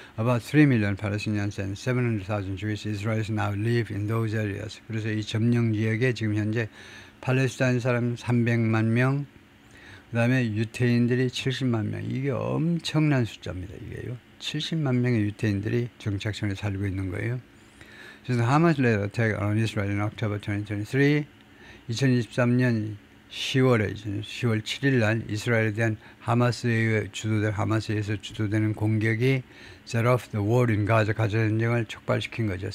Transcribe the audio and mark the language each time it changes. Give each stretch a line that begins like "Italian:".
English: About 3 million Palestinians and 700,000 Jewish Israelis now live in those areas.
Korean: 그래서 이 점령 지역에 지금 현재 팔레스타인 사람 300만 명, 그 다음에 유태인들이 70만 명. 이게 엄청난 숫자입니다. 이게요. 70만 명의 유태인들이 정착촌에 살고 있는 거예요.
English: 그래서 Hamas led attack on Israel in October 2023.
Korean: 2023년 10월 7일 날 이스라엘에 대한 하마스에 의해서 주도되는 공격이
English: set off the war in Gaza,
Korean: 가자 전쟁을 촉발시킨 거죠.